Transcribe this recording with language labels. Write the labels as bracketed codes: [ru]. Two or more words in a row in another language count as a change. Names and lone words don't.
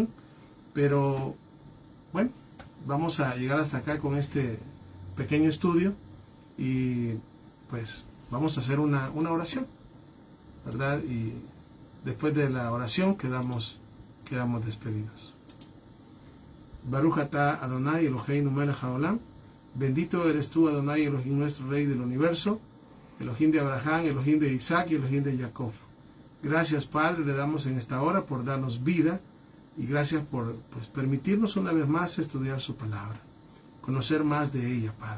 [es] Pero, bueno, vamos a llegar hasta acá con este pequeño estudio, y pues vamos a hacer una oración, ¿verdad? Y después de la oración quedamos despedidos. [he] ברוך אתה אדוני אלוהינו מלך העולם. [es] Bendito eres tú, Adonai Elohim, nuestro Rey del universo, Elohim de Abraham, Elohim de Isaac y Elohim de Jacob. Gracias, Padre, le damos en esta hora por darnos vida, y gracias por, pues, permitirnos una vez más estudiar su palabra, conocer más de ella, Padre.